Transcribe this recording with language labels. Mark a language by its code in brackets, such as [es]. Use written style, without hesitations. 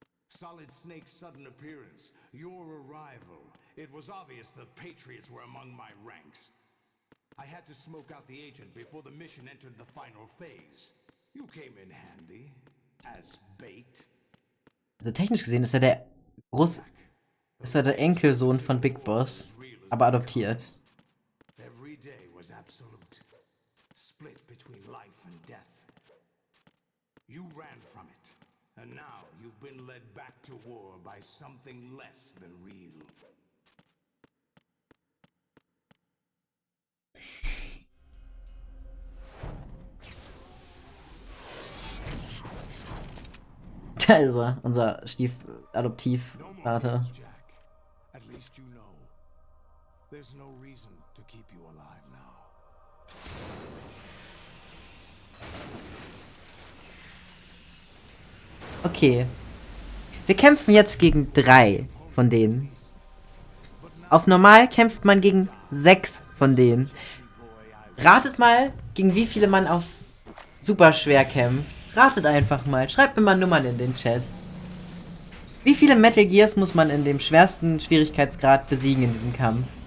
[en] Solid Snake's sudden appearance, your arrival. It was obvious the Patriots were among my ranks. I had to smoke out the agent before the mission entered the final phase. You came in handy, as bait. [de] Also technisch gesehen ist er der Enkelsohn von Big Boss, aber adoptiert. [en] Every day was absolute, split between life and death. You ran from it, and now you've been led back to war by something less than real. [de] Da ist er, unser Adoptivvater. [en] At least you know. There's no reason to keep you alive now. Okay. [de] Wir kämpfen jetzt gegen 3 von denen. Auf normal kämpft man gegen 6 von denen. Ratet mal, gegen wie viele man auf super schwer kämpft. Ratet einfach mal. Schreibt mir mal Nummern in den Chat. Wie viele Metal Gears muss man in dem schwersten Schwierigkeitsgrad besiegen in diesem Kampf?